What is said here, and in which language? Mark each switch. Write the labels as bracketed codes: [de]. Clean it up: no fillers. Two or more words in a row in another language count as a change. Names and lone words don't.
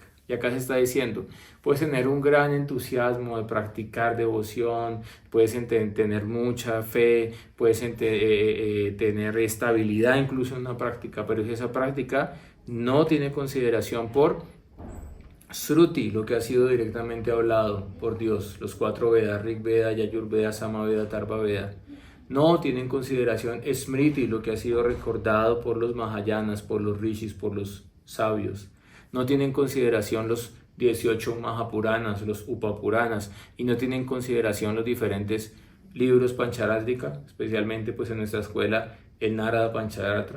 [es] Y acá se está diciendo, puedes tener un gran entusiasmo de practicar devoción, puedes tener mucha fe, puedes tener estabilidad incluso en una práctica, pero si esa práctica no tiene consideración por Shruti, lo que ha sido directamente hablado por Dios, los 4 Vedas, Rig Veda, Yajur Veda, Sama Veda, Atharva Veda, no tiene en consideración Smriti, lo que ha sido recordado por los Mahayanas, por los Rishis, por los sabios, no tiene en consideración los 18 Mahapuranas, los Upapuranas, y no tiene en consideración los diferentes libros Pancharátrika, especialmente pues en nuestra escuela el Narada Pancharatra.